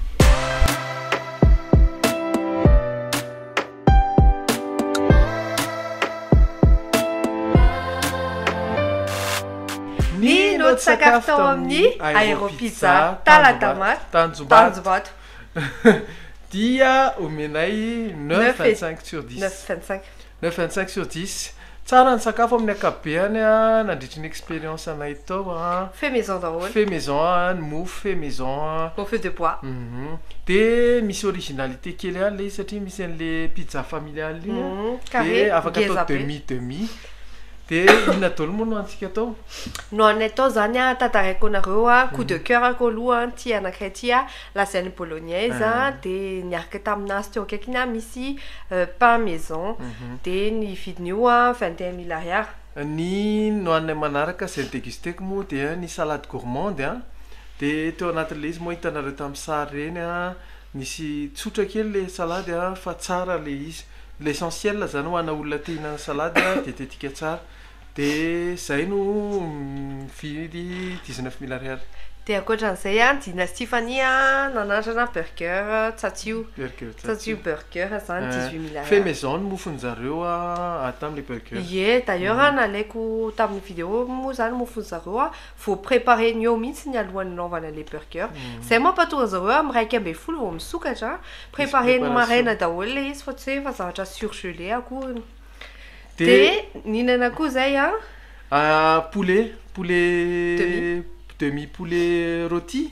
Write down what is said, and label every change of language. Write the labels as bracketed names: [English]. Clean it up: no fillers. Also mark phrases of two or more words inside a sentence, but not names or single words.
[Malagasy] Ny noto sakafo tao amin'ny Aéropizza Talatamaty Tanjobato dia omenay 9,25 sur 10. [French] 9,25 sur 10. [Malagasy] Tsara ny sakafo amin'ny akabeany nandritry ny expérience anay tao [French] fait maison [Malagasy] daholo [French] fait maison [Malagasy] ny mofo [French] fait maison au feu de bois [Malagasy] de misy originalité kely le satria misy an'le [French] pizza familiale [Malagasy] de afaka atao demi de inona daholo moa no antsika atao no anay tao zany tantaraiko anareo [French] coup de cœur [Malagasy] ko aloha ty anakay ty [French] lasagne bolognaise [Malagasy] de niaraka taminazy teo akaiky misy [French] pain maison [Malagasy] de ny vidin'io 21 000 ariary. Ny no anay manaraka zay dégusteko moa de ny [French] salade gourmande [Malagasy] de teo anatin'le izy moa hitanareo tamin'ny sary reny misy tsotra kely le salady fa tsara le izy l'essentiel zany ho ana olona te hihinana salady dietetika tsara de zay no vidy 19 000 ariary. De akoatran'izay Dynastie Fanny nanandrana burger tsatsio burger zany 18 000 ariary. [French] Fait maison [Malagasy] ny mofony zareo atao amin'le burger. Ie d'ailleurs nalaiko tamin'ny vidéo moa zany mofony zareo [French] faut préparer [Malagasy] ny eo mihitsy ny alohan'ny naovana le burger zay mampatonga zareo miraiky amby folo vao misokatra préparer ny maraina daholo le izy fa tsy hoe fa zavatra surgelé akory de ninana koa zay [French] poulet demi poulet rôti